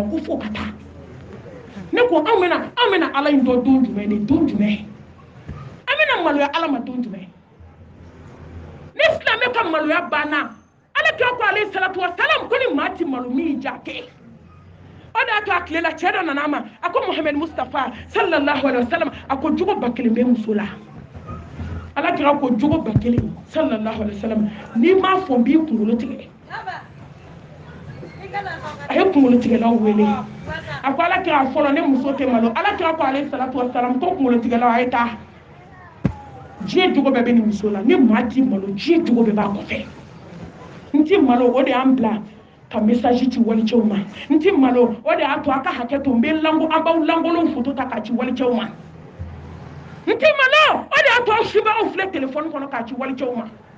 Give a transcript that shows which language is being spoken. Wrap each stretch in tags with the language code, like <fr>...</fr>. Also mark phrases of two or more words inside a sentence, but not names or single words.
<bm>kan ko fo ka taa ne ko anw bɛna ala in dɔn don jumɛn ni don jumɛn an bɛna maloya ala ma don jumɛn ni silamɛ ka maloya banna ala kira ko</bm> <ar>عليه الصلاة والسلام</ar> <bm>ko ni maa ti malo min y'i diya kɛ o de y'a to a tilela cɛ dɔ nana a ma a ko muhammed mustafa</bm> <ar>صلى الله عليه وسلم</ar> <bm>a ko jogo ba kelen bɛ muso la ala kira ko jogo ba kelen</bm> <ar>صلى الله عليه وسلم</ar> <bm>n'i m'a fɔ n b'i kunkolo tigɛ a ye kunkolo tigɛlaw wele a ko ala kira fɔlɔ ne muso tɛ malo ala kira ko</bm> <ar>عليه الصلاة والسلام</ar> <bm>ko kunkolo tigɛlaw a ye taa diɲɛ jogo bɛɛ bɛ nin muso la ni maa ti malo diɲɛ jogo bɛɛ b'a kɔfɛ n ti malo o de y'an bila ka message ci walicɛw ma n ti malo o de y'a to a ka hakɛ to n bɛ an b'aw lankolonw photo ta k'a ci walicɛw ma n ti malo o de y'a to aw sibagaw filɛ téléphone kɔnɔ k'a ci walicɛw ma</bm>